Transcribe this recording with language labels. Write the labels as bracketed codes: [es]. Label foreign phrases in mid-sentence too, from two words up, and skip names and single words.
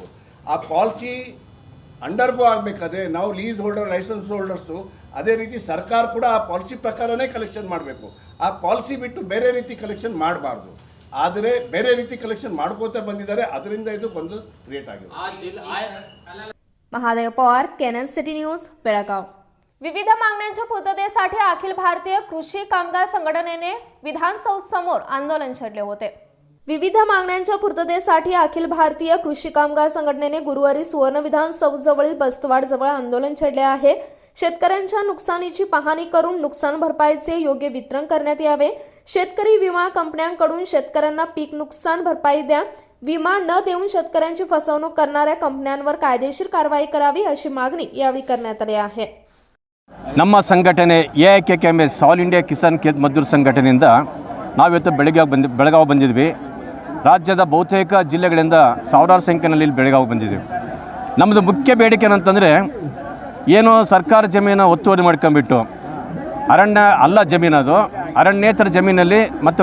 [kn] ಆ ಪಾಲಿಸಿ ಅಂಡರ್ಗೂ ಆಗಬೇಕಾದ್ರೆ ನಾವು [en] lease holder, license holders [kn] ಅದೇ ರೀತಿ ಸರ್ಕಾರ ಕೂಡ ಆ ಪಾಲಿಸಿ ಪ್ರಕಾರನೇ ಕಲೆಕ್ಷನ್ ಮಾಡಬೇಕು. ಆ ಪಾಲಿಸಿ ಬಿಟ್ಟು ಬೇರೆ ರೀತಿ ಕಲೆಕ್ಷನ್ ಮಾಡಬಾರ್ದು. ಆದರೆ ಬೇರೆ ರೀತಿ ಕಲೆಕ್ಷನ್ ಮಾಡ್ಕೋತಾ ಬಂದಿದ್ದಾರೆ, ಅದರಿಂದ ಇದು ಗೊಂದಲ ಕ್ರಿಯೇಟ್ ಆಗಿದೆ. [mr] महादेव पवार, कॅनन सिटी न्यूज, बेळगाव. विविध मागण्यांच्या पूर्ततेसाठी अखिल भारतीय कृषी कामगार संघटनेने विधानसौधसमोर आंदोलन छेडले होते। विविध मागण्यांच्या पूर्ततेसाठी अखिल भारतीय कृषी कामगार संघटनेने गुरुवारी सुवर्ण विधानसौधजवळील बस्तवाडजवळ आंदोलन छेडले आहे। शेतकऱ्यांच्या नुकसानीची पाहणी करून नुकसान भरपाईचे योग्य वितरण करण्यात यावे। शेतकरी विमा कंपन्यांकडून शेतकऱ्यांना पीक नुकसान भरपाई द्या। विमा न देऊन शेतकऱ्यांची फसवणूक करणाऱ्या कंपन्यांवर कायदेशीर कारवाई करावी अशी मागणी यावेळी करण्यात आली आहे। [kn] ನಮ್ಮ ಸಂಘಟನೆ AIKKMS ಆಲ್ ಇಂಡಿಯಾ ಕಿಸಾನ್ ಖೇತ್ ಮಜ್ದೂರ್ ಸಂಘಟನೆಯಿಂದ ನಾವಿವತ್ತು ಬೆಳಗಾವಿ ಬಂದಿದ್ವಿ। ರಾಜ್ಯದ ಬಹುತೇಕ ಜಿಲ್ಲೆಗಳಿಂದ ಸಾವಿರಾರು ಸಂಖ್ಯೆಯಲ್ಲಿ ಬೆಳಗಾವಿ ಬಂದಿದ್ದೀವಿ। ನಮ್ಮದು ಮುಖ್ಯ ಬೇಡಿಕೆ ಏನಂತಂದರೆ ಏನು ಸರ್ಕಾರ ಜಮೀನು ಒತ್ತುವರಿ ಮಾಡ್ಕೊಂಬಿಟ್ಟು ಅರಣ್ಯ ಅಲ್ಲ ಜಮೀನದು ಅರಣ್ಯೇತರ ಜಮೀನಲ್ಲಿ ಮತ್ತು